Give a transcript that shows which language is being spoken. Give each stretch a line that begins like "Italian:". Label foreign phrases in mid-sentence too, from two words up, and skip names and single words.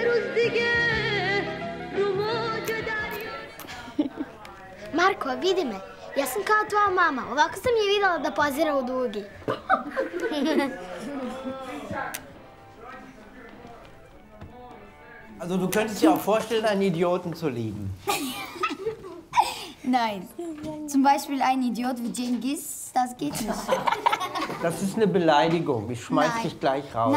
Serbian: Marko, vidi me. Ja sam kao tvoja mama. Ovako sam je videla da pozira u dugi.
German: Also du könntest dir auch vorstellen, einen Idioten zu lieben. Nein. Zum Beispiel ein Idiot wie Cengiz, das geht nicht. Das ist eine Beleidigung. Ich schmeiß dich gleich raus.